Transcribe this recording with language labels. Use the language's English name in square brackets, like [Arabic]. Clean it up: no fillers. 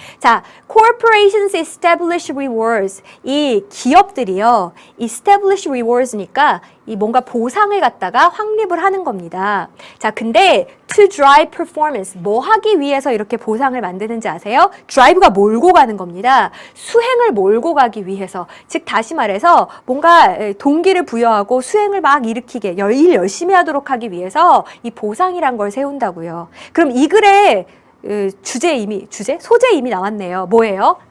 [English] 자, corporations establish rewards. [Korean] 이 기업들이요. [English] establish rewards [Korean] 니까 이 뭔가 보상을 갖다가 확립을 하는 겁니다. [English] 자, [Korean] 근데 [English] to drive performance. [Korean] 뭐 하기 위해서 이렇게 보상을 만드는지 아세요? drive가 몰고 가는 겁니다. 수행을 몰고 가기 위해서. 즉 다시 말해서 뭔가 동기를 부여하고 수행을 막 일으키게 일 열심히 하도록 하기 위해서 이 보상이란 걸 세운다고요. 그럼 이 글에 소재 이미 나왔네요. 뭐예요?